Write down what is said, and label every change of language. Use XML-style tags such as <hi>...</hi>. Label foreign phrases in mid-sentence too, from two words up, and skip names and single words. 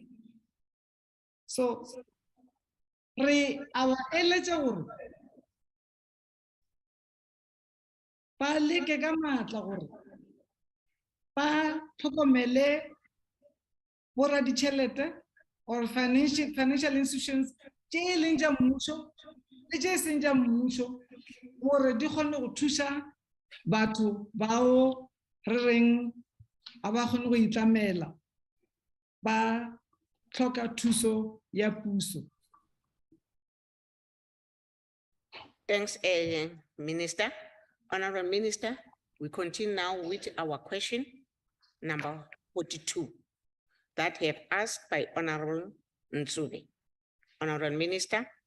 <nso>So re a ba eletša gore ba leke ka maatla gore ba tlhokomele boraditšhelete</nso> <en>or financial institutions</en> <nso>tše e leng tša mmušo le tše e seng tša mmušo gore di kgone go thuša batho bao re reng ga ba kgone go itlamela ba tlhoka thuso ya puso.</nso> <en>Thanks, Minister. Honorable Minister, we continue now with our question number 42 that have asked by Honorable Nsube. Honorable Minister.</en>